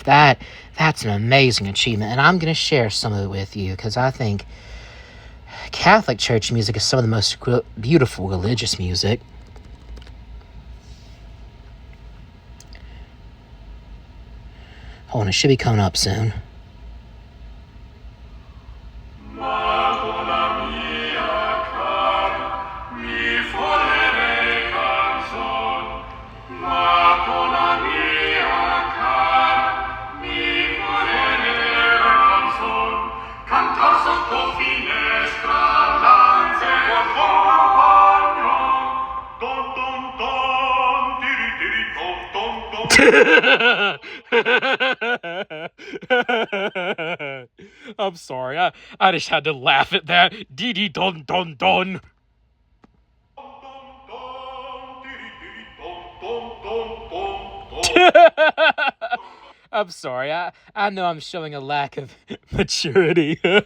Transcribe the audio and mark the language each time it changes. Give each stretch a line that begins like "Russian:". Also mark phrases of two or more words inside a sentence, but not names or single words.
English: That's an amazing achievement, and I'm going to share some of it with you because I think Catholic Church music is some of the most beautiful religious music. Hold on, it should be coming up soon.
Italian: Matona Mia Cara, mi volere canzon. Matona Mia Cara, mi volere canzon. Cantar sotto finestra, lanze col compagno. Don don don, tiri tiri don don don.
English: I'm sorry, I just had to laugh at that. Dee dee dun dun dun. I'm sorry, I know I'm showing a lack of maturity.